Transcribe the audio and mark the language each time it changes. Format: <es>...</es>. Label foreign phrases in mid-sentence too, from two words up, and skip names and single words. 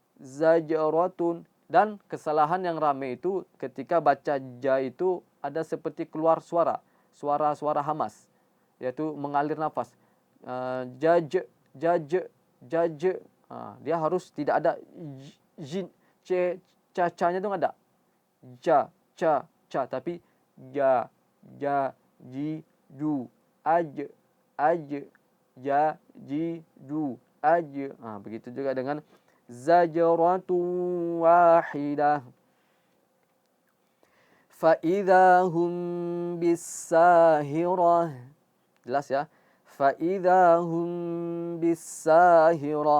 <id>Dan kesalahan yang ramai itu ketika baca ja itu ada seperti keluar suara hamas, yaitu mengalir nafas. Jaj. Dia harus tidak ada jin, ca-nya itu enggak ada. Ca, tapi ja, ji, ju, aj, ja, ji, ju, aj. Begitu juga dengan</id> <ar>zajratu wahidah. Fa idza hum bis-sahirah.</ar> <id>Jelas ya.</id> <ar>Fa idza hum bis-sahirah.</ar>